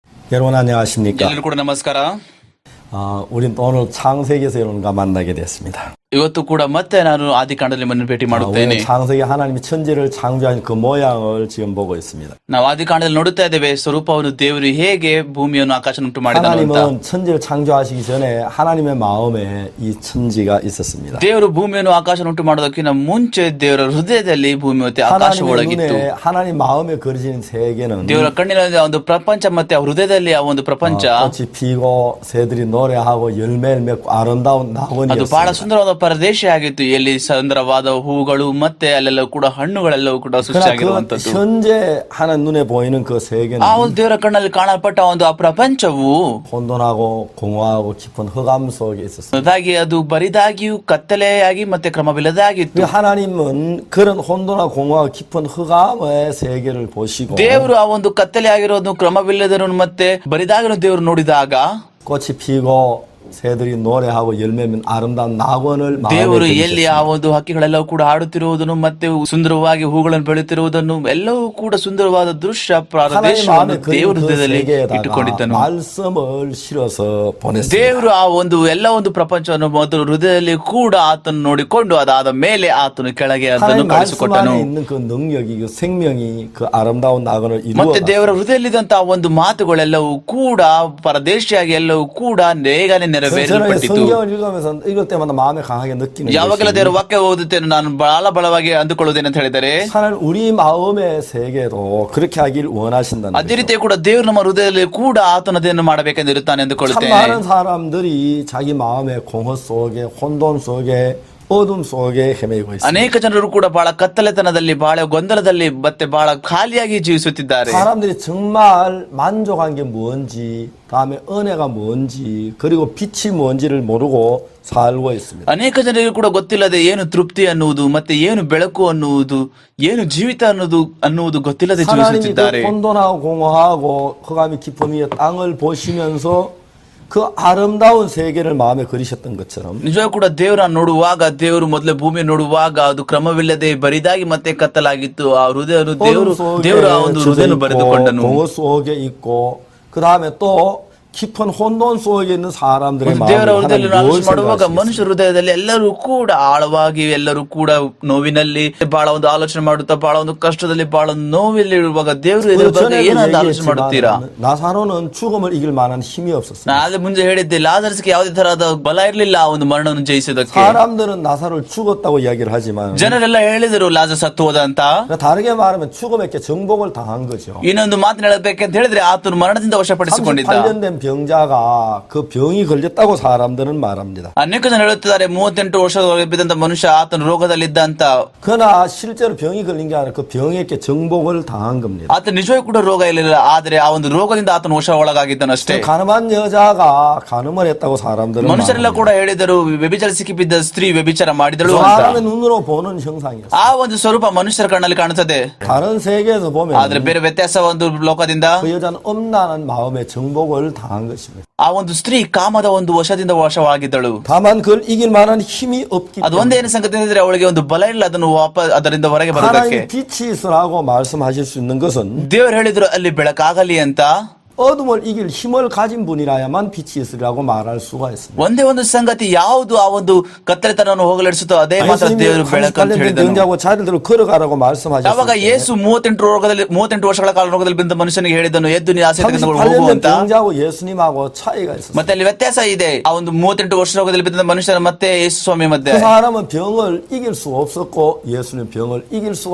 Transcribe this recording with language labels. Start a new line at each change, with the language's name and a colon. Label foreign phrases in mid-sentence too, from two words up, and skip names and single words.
Korean: 여러분 안녕하십니까?
Kannada: ಎಲ್ಲರಿಗೂ ಕೂಡ ನಮಸ್ಕಾರ.
Korean: 우린 오늘 창세기에서 여러분과 만나게 됐습니다.
Kannada: ಇವತ್ತು ಕೂಡ ಮತ್ತೆ ನಾನು ಆದಿಕಾಂಡದಲ್ಲಿ ನಿಮ್ಮನ್ನು ಭೇಟಿ ಮಾಡುತ್ತೇನೆ.
Korean: 우리는 창세기 하나님이 천지를 창조한 그 모양을 지금 보고 있습니다.
Kannada: ನಾವು ಆದಿಕಾಂಡದಲ್ಲಿ ನೋಡುತ್ತಾ ಇದ್ದೇವೆ ಸ್ವರೂಪವನ್ನು ದೇವರು ಹೇಗೆ ಭೂಮಿಯನ್ನು ಆಕಾಶವನ್ನು ಉಂಟು ಮಾಡಿದನು ಅಂತ.
Korean: 하나님은 천지를 창조하시기 전에 하나님의 마음에 이 천지가 있었습니다.
Kannada: ದೇವರು ಭೂಮಿಯನ್ನು ಆಕಾಶವನ್ನು ಉಂಟು ಮಾಡೋದಕ್ಕಿಂತ ಮುಂಚೆ ದೇವರ ಹೃದಯದಲ್ಲಿ ಭೂಮಿ ಮತ್ತೆ ಆಕಾಶ
Korean: 하나님의
Kannada: ಒಳಗಿತ್ತು.
Korean: 눈에 하나님 마음에 그려진 세계는
Kannada: ದೇವರ ಕಣ್ಣಿನಲ್ಲಿ ಆ ಒಂದು ಪ್ರಪಂಚ ಮತ್ತೆ ಆ ಹೃದಯದಲ್ಲಿ ಆ ಒಂದು ಪ್ರಪಂಚ
Korean: 꽃이 피고 새들이 노래하고 열매를 맺고 아름다운
Kannada: ಅದು ಬಹಳ
Korean: 낙원이었습니다.
Kannada: ಸುಂದರವಾದ ಪ್ರದೇಶ ಆಗಿತ್ತು. ಎಲ್ಲಿ ಸುಂದರವಾದ ಹೂಗಳು ಮತ್ತೆ ಅಲ್ಲೆಲ್ಲ ಕೂಡ ಹಣ್ಣುಗಳೆಲ್ಲವೂ ಕೂಡ
Korean: 그러나 그
Kannada: ಸೃಷ್ಟಿಯಾಗಿರುವಂತದ್ದು.
Korean: 현재 하나님 눈에 보이는 그 세계는
Kannada: ಆ ಒಂದು ದೇವರ ಕಣ್ಣಲ್ಲಿ ಕಾಣಲ್ಪಟ್ಟ ಒಂದು ಆ ಪ್ರಪಂಚವು
Korean: 혼돈하고 공허하고 깊은 흑암 속에 있었습니다.
Kannada: ಅದಾಗಿ ಅದು ಬರಿದಾಗಿಯೂ ಕತ್ತಲೆಯಾಗಿ ಮತ್ತೆ ಕ್ರಮವಿಲ್ಲದಾಗಿತ್ತು.
Korean: 하나님은 그런 혼돈하고 공허하고 깊은 흑암의 세계를 보시고
Kannada: ದೇವರು ಆ ಒಂದು ಕತ್ತಲೆಯಾಗಿರೋದು ಕ್ರಮವಿಲ್ಲದನ್ನು ಮತ್ತೆ ಬರಿದಾಗಿರೋ ದೇವರು ನೋಡಿದಾಗ
Korean: 꽃이 피고 새들이 노래하고 열매면 아름다운 낙원을
Kannada: ದೇವರು
Korean: 마음에
Kannada: ಎಲ್ಲಿ ಆ ಒಂದು ಹಕ್ಕಿಗಳೆಲ್ಲವೂ ಕೂಡ ಆಡುತ್ತಿರುವುದನ್ನು ಮತ್ತೆ ಸುಂದರವಾಗಿ ಹೂಗಳನ್ನು ಬೆಳೆಯುತ್ತಿರುವುದನ್ನು ಎಲ್ಲವೂ ಕೂಡ ಸುಂದರವಾದ ದೃಶ್ಯ ಪ್ರದೇಶವನ್ನು ದೇವರ ಹೃದಯದಲ್ಲಿ ಇಟ್ಟುಕೊಂಡಿದ್ದನು.
Korean: 말씀을 실어서 보냈습니다.
Kannada: ದೇವರು ಆ ಒಂದು ಎಲ್ಲ ಒಂದು ಪ್ರಪಂಚವನ್ನು ಮೊದಲು ಹೃದಯದಲ್ಲಿ ಕೂಡ ಆತನು ನೋಡಿಕೊಂಡು ಅದಾದ ಮೇಲೆ ಆತನು ಕೆಳಗೆ ಅದನ್ನು
Korean: 하나님 말씀
Kannada: ಕಳಿಸಿಕೊಟ್ಟನು.
Korean: 안에 있는 그 능력이 그 생명이 그 아름다운 낙원을
Kannada: ಮತ್ತೆ
Korean: 이루어
Kannada: ದೇವರ ಹೃದಯದಲ್ಲಿದ್ದಂತಹ ಒಂದು ಮಾತುಗಳೆಲ್ಲವೂ ಕೂಡ ಪರದೇಶಿಯಾಗಿ ಎಲ್ಲವೂ ಕೂಡ ಬೇಗನೆ
Korean: 저는
Kannada: ನೆರವೇರಲ್ಪಟ್ಟಿತು.
Korean: 성경을 읽으면서 읽을 때마다 마음에 강하게 느끼는
Kannada: ಯಾವಾಗಲೂ
Korean: 것이
Kannada: ದೇವರ ವಾಕ್ಯ ಓದುತ್ತೇನೆ ನಾನು ಬಹಳ ಬಲವಾಗಿ ಅಂದುಕೊಳ್ಳುವುದೇನೆ ಅಂತ ಹೇಳಿದರೆ
Korean: 하나님 우리 마음의 세계도 그렇게 하길 원하신다는
Kannada: ಅದೇ
Korean: 거죠.
Kannada: ರೀತಿ ಕೂಡ ದೇವರು ನಮ್ಮ ಹೃದಯದಲ್ಲಿ ಕೂಡ ಆತನದೇನು ಮಾಡಬೇಕೆಂದಿರುತ್ತಾನೆ
Korean: 참
Kannada: ಎಂದುಕೊಳ್ಳುತ್ತೇನೆ.
Korean: 많은 사람들이 자기 마음의 공허 속에 혼돈 속에 어둠 속에 헤매고 있습니다.
Kannada: ಅನೇಕ ಜನರು ಕೂಡ ಬಹಳ ಕತ್ತಲೆತನದಲ್ಲಿ ಬಹಳ ಗೊಂದಲದಲ್ಲಿ ಮತ್ತೆ ಬಹಳ ಖಾಲಿಯಾಗಿ ಜೀವಿಸುತ್ತಿದ್ದಾರೆ.
Korean: 사람들이 정말 만족한 게 뭔지 다음에 은혜가 뭔지 그리고 빛이 뭔지를 모르고 살고 있습니다.
Kannada: ಅನೇಕ ಜನರಿಗೆ ಕೂಡ ಗೊತ್ತಿಲ್ಲದೆ ಏನು ತೃಪ್ತಿ ಅನ್ನುವುದು ಮತ್ತೆ ಏನು ಬೆಳಕು ಅನ್ನುವುದು ಏನು ಜೀವಿತ ಅನ್ನುವುದು ಗೊತ್ತಿಲ್ಲದೆ
Korean: 하나님이
Kannada: ಜೀವಿಸುತ್ತಿದ್ದಾರೆ.
Korean: 그 혼돈하고 공허하고 흑암이 깊은 위에 땅을 보시면서 그 아름다운 세계를 마음에 그리셨던 것처럼
Kannada: ನಿಜವೂ ಕೂಡ ದೇವರ ನೋಡುವಾಗ ದೇವರು ಮೊದಲೇ ಭೂಮಿ ನೋಡುವಾಗ ಅದು ಕ್ರಮವಿಲ್ಲದೆ ಬರಿದಾಗಿ ಮತ್ತೆ ಕತ್ತಲಾಗಿತ್ತು. ಆ ಹೃದಯನು ದೇವರು ಆ ಒಂದು ಹೃದಯನು ಬರೆದುಕೊಂಡನು.
Korean: 공허 속에 있고 그 다음에 또 깊은 혼돈 속에 있는 사람들의
Kannada: ದೇವರ
Korean: 마음을
Kannada: ಹೃದಯದಲ್ಲಿ
Korean: 하나님 뭘
Kannada: ಆಲೋಚನೆ ಮಾಡುವಾಗ
Korean: 생각하시겠어요?
Kannada: ಮನುಷ್ಯ ಹೃದಯದಲ್ಲಿ ಎಲ್ಲರೂ ಕೂಡ ಆಳವಾಗಿ ಎಲ್ಲರೂ ಕೂಡ ನೋವಿನಲ್ಲಿ ಬಹಳ ಒಂದು ಆಲೋಚನೆ ಮಾಡುತ್ತಾ ಬಹಳ ಒಂದು ಕಷ್ಟದಲ್ಲಿ ಬಹಳ ನೋವಿಲ್ಲಿ ಇರುವಾಗ ದೇವರು ಇದರ ಬಗ್ಗೆ ಏನಾದ್ರು ಆಲೋಚನೆ ಮಾಡುತ್ತೀರಾ?
Korean: 나사로는 죽음을 이길 만한 힘이 없었어요.
Kannada: ನಾನು ಮುಂಚೆ ಹೇಳಿದ್ದೆ ಲಾಜರ್ಸ್ಗೆ ಯಾವುದೇ ತರಹದ ಬಲ ಇರಲಿಲ್ಲ ಆ ಒಂದು ಮರಣವನ್ನು ಜಯಿಸೋದಕ್ಕೆ.
Korean: 사람들은 나사로를 죽었다고 이야기를 하지만
Kannada: ಜನರೆಲ್ಲ ಹೇಳಿದರು ಲಾಜರ್ ಸತ್ತು ಹೋದ ಅಂತ.
Korean: 다르게 말하면 죽음에게 정복을 당한 거죠.
Kannada: ಇನ್ನೊಂದು ಮಾತನ್ನ ಹೇಳಬೇಕಂತ ಹೇಳಿದ್ರೆ ಆತನು ಮರಣದಿಂದ ವಶಪಡಿಸಿಕೊಂಡಿದ್ದ.
Korean: 38년 된 병자가 그 병이 걸렸다고 사람들은 말합니다.
Kannada: ಅನೇಕ ಜನ ಹೇಳುತ್ತಿದ್ದಾರೆ 38 ವರ್ಷ ಬಿದ್ದಂತ ಮನುಷ್ಯ ಆತನ ರೋಗದಲ್ಲಿದ್ದ ಅಂತ.
Korean: 그러나 실제로 병이 걸린 게 아니라 그 병에게 정복을 당한 겁니다.
Kannada: ಆತ ನಿಜವಾಗಿ ಕೂಡ ರೋಗ ಇರಲಿಲ್ಲ, ಆದ್ರೆ ಆ ಒಂದು ರೋಗದಿಂದ ಆತನ ವಶ ಒಳಗಾಗಿದ್ದನಷ್ಟೇ.
Korean: 가늠한 여자가 가늠을 했다고 사람들은
Kannada: ಮನುಷ್ಯರೆಲ್ಲ ಕೂಡ ಹೇಳಿದರು ವ್ಯಭಿಚಾರ ಸಿಕ್ಕಿಬಿದ್ದ ಸ್ತ್ರೀ ವ್ಯಭಿಚಾರ ಮಾಡಿದಳು ಅಂತ.
Korean: 사람의 눈으로 보는 형상이었어요.
Kannada: ಆ ಒಂದು ಸ್ವರೂಪ ಮನುಷ್ಯರ ಕಣ್ಣಲ್ಲಿ ಕಾಣುತ್ತದೆ.
Korean: 다른 세계에서 보면
Kannada: ಆದ್ರೆ ಬೇರೆ ವ್ಯತ್ಯಾಸ ಒಂದು ಲೋಕದಿಂದ
Korean: 그 여자는 엄란한 마음의 정복을 당한 것입니다.
Kannada: ಆ ಒಂದು ಸ್ತ್ರೀ ಕಾಮದ ಒಂದು ವಶದಿಂದ ವಶವಾಗಿದ್ದಳು.
Korean: 다만 그걸 이길 만한 힘이 없기
Kannada: ಅದು
Korean: 때문에
Kannada: ಒಂದೇನು ಸಂಗತಿ ಅಂದ್ರೆ ಅವಳಿಗೆ ಒಂದು ಬಲ ಇಲ್ಲ ಅದನ್ನು ಅದರಿಂದ ಹೊರಗೆ ಬರೋದಕ್ಕೆ.
Korean: 하나님 빛이 있으라고 말씀하실 수 있는 것은
Kannada: ದೇವರು ಹೇಳಿದ್ರು ಅಲ್ಲಿ ಬೆಳಕಾಗಲಿ ಅಂತ.
Korean: 어둠을 이길 힘을 가진 분이라야만 빛이 있으라고 말할 수가 있습니다.
Kannada: ಒಂದೇ ಒಂದು ಸಂಗತಿ ಯಾವುದು ಆ ಒಂದು ಕತ್ತಲೆತನವನ್ನು ಹೋಗಲಾಡಿಸುತ್ತೋ ಅದೇ ಮಾತ್ರ ದೇವರು ಬೆಳಕು ಅಂತ ಹೇಳಿದನು.
Korean: 병자고 자들대로 걸어가라고
Kannada: ಯಾವಾಗ
Korean: 말씀하셨을 때
Kannada: ಯೇಸು 38 ವರ್ಷಗಳ ಕಾಲ ರೋಗದಲ್ಲಿ ಬಿದ್ದ ಮನುಷ್ಯನಿಗೆ ಹೇಳಿದನು ಎದ್ದು ನೀ ಆಸೆ ತೆಗೆದುಕೊಂಡು ಹೋಗು
Korean: 38년
Kannada: ಅಂತ.
Korean: 병자고 예수님하고 차이가 있었어요.
Kannada: ಮತ್ತೆ ಅಲ್ಲಿ ವ್ಯತ್ಯಾಸ ಇದೆ. ಆ ಒಂದು 38 ವರ್ಷ ರೋಗದಲ್ಲಿ ಬಿದ್ದ ಮನುಷ್ಯನ ಮತ್ತೆ ಯೇಸು ಸ್ವಾಮಿ ಮಧ್ಯೆ.
Korean: 그 사람은 병을 이길 수 없었고 예수님 병을 이길 수가